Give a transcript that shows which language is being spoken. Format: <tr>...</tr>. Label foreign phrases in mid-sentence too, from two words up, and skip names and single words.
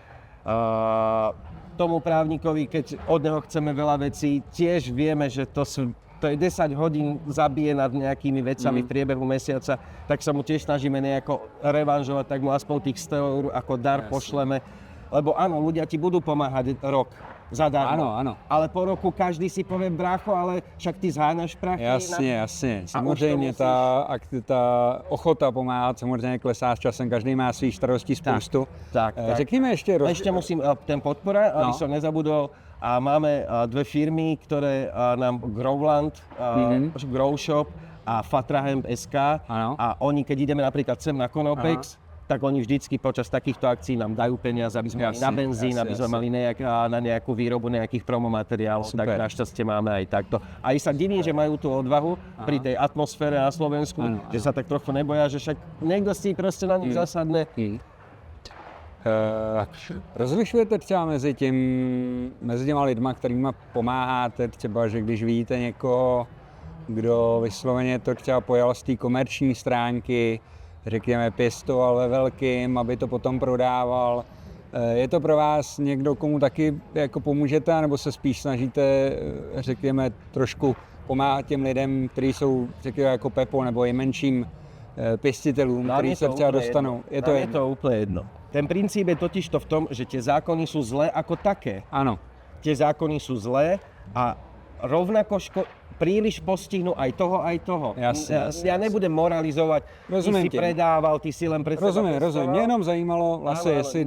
<sk>Tomu právnikovi, keď od neho chceme veľa vecí, tiež vieme, že to je 10 hodín zabije nad nejakými vecami v priebehu mesiaca, tak sa mu tiež snažíme nejako revanžovať, tak mu aspoň tých 100 eur ako dar pošleme. Lebo áno, ľudia ti budú pomáhať rok zadarmo. Áno. Ale po roku každý si povie, brácho, ale však ty zháňaš prachy.</sk> <cs>Jasně. Samozřejmě ta ochota pomáhat samozřejmě klesá s časem, každý má svých starostí spoustu. Tak. Řekněme ještě...</cs> <sk>Ešte musím ten podpora, aby som nezabudol. A máme dve firmy, ktoré nám Growland, Grow Shop a Fatrahemp.sk. A oni, keď ideme napríklad sem na Konopex, tak oni vždycky počas takýchto akcií nám dajú peniaze, aby sme mali na benzín, aby sme mali na nejakú výrobu nejakých promomateriálov. Tak našťastie máme aj takto. A sa divím, že majú tú odvahu pri tej atmosfére na Slovensku, že sa tak trochu neboja, že však niekto si proste na nich zasadne.</sk> <cs>Rozlišujete třeba mezi těma lidma, kterýma pomáháte, třeba, že když vidíte někoho, kdo vysloveně to třeba pojal z té komerční stránky, řekněme pěstoval ve velkým, aby to potom prodával. Je to pro vás někdo, komu taky jako pomůžete, nebo se spíš snažíte, řekněme, trošku pomáhat těm lidem, kteří jsou, řekněme, jako Pepo, nebo i menším pěstitelům, kteří se třeba dostanou?</cs> <sk>Je to úplne jedno. Ten princíp je totiž to v tom, že tie zákony sú zlé ako také. Áno. Tie zákony sú zlé a rovnako príliš postihnú aj toho. Jasne. Ja nebudem moralizovať, ty si predával, ty si len pre seba Rozumiem.</sk> <cs>Mne jenom zajímalo vlastne, jestli</cs>